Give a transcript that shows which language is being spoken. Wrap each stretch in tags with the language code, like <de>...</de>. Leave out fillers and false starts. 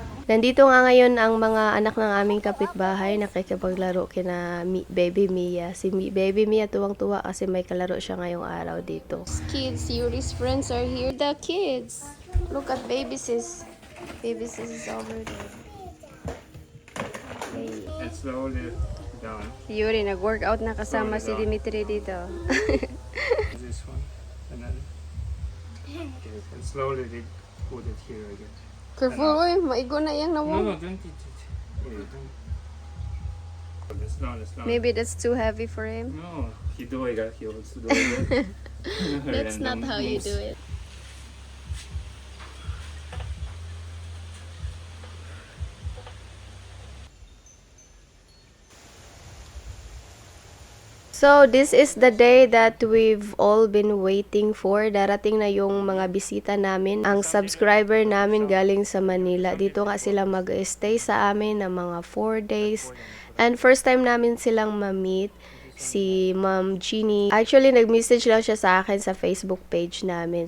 <tl>Nandito nga ngayon ang mga anak ng aming kapitbahay nakikipaglaro kina Baby Mia. Si Baby Mia tuwang-tuwa kasi may kalaro siya ngayong araw dito.</tl> <en>Kids, Yuri's friends are here. The kids. Look at Baby Sis. Baby Sis is over there. Hey. And slowly down.</en> <tl>Si Yuri nag-workout na kasama si Dimitri dito.</tl> <en>This one. And then and slowly they put it here again.</en> <tl>Careful, oy. Maigo na yang</tl> <en>No, nawong. don't eat it. Yeah, don't. It's not. Maybe that's too heavy for him. No, he do it. He wants to do it. That's not how you do it. So, this is the day that we've all been waiting for.</en> <tl>Darating na yung mga bisita namin. Ang subscriber namin galing sa Manila. Dito nga sila mag-stay sa amin ng mga 4 days. And first time namin silang ma-meet, si Ma'am Jeannie. Actually, nag-message lang siya sa akin sa Facebook page namin.</tl>